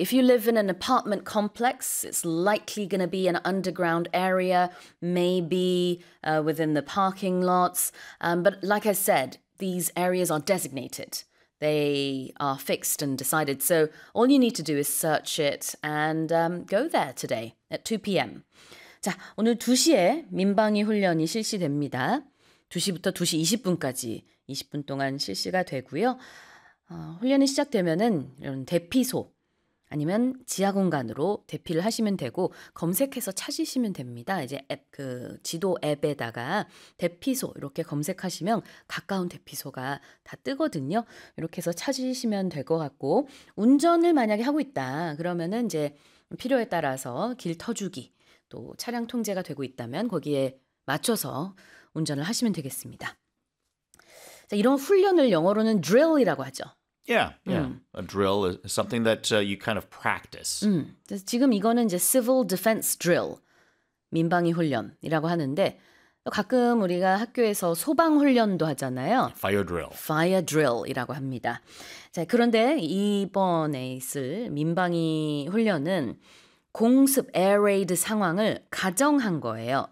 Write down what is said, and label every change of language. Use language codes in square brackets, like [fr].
[en] If you live in an apartment complex, it's likely going to be an underground area, maybe within the parking lots. But like I said, these areas are designated. They are fixed and decided. So all you need to do is search it and go there today at 2 p.m. [ko] 자, 오늘 2시에 민방위 훈련이 실시됩니다. 2시부터 2시 20분까지 20분 동안 실시가 되고요. 훈련이 시작되면은 이런 대피소 아니면 지하 공간으로 대피를 하시면 되고 검색해서 찾으시면 됩니다. 이제 앱 그 지도 앱에다가 대피소 이렇게 검색하시면 가까운 대피소가 다 뜨거든요. 이렇게 해서 찾으시면 될 것 같고 운전을 만약에 하고 있다 그러면은 이제 필요에 따라서 길 터주기 또 차량 통제가 되고 있다면 거기에 맞춰서 운전을 하시면 되겠습니다. 자, 이런 훈련을 영어로는 drill이라고 하죠. [en] A drill is something that you kind of practice. [ko] 지금 이거는 이제 civil defense drill, 민방위 훈련이라고 하는데 가끔 우리가 학교에서 소방 훈련도 하잖아요. [en] Fire drill. [ko] Fire drill이라고 합니다. 자, 그런데 이번에 있을 민방위 훈련은 공습 air raid 상황을 가정한 거예요.